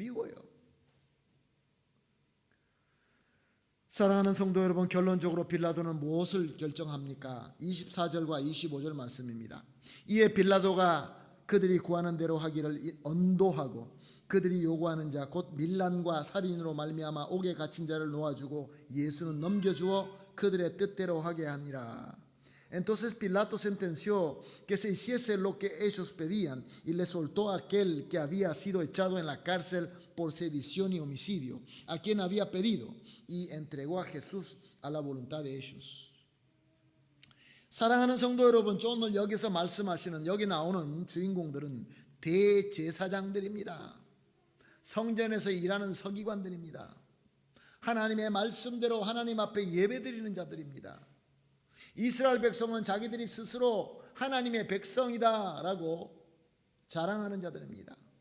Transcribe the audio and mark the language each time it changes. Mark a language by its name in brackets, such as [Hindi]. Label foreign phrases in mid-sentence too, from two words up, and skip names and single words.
[Korean] 사랑하는 성도 여러분, 결론적으로 빌라도는 무엇을 결정합니까? 24절과 25절 말씀입니다. 이에 빌라도가 그들이 구하는 대로 하기를 언도하고 그들이 요구하는 자 곧 밀란과 살인으로 말미암아 옥에 갇힌 자를 놓아주고 예수는 넘겨주어 그들의 뜻대로 하게 하니라. [Spanish] Entonces Pilato sentenció que se hiciese lo que ellos pedían y le soltó a aquel que había sido echado en la cárcel por sedición y homicidio, a quien había pedido, y entregó a Jesús a la voluntad de ellos. [Korean] 사랑하는 성도 여러분, 오늘 여기서 말씀하시는 여기 나오는 주인공들은 대제사장들입니다. 성전에서 일하는 서기관들입니다. 하나님의 말씀대로 하나님 앞에 예배드리는 자들입니다. 이스라엘 백성은 자기들이 스스로 하나님의 백성이다라고 자랑하는 자들입니다.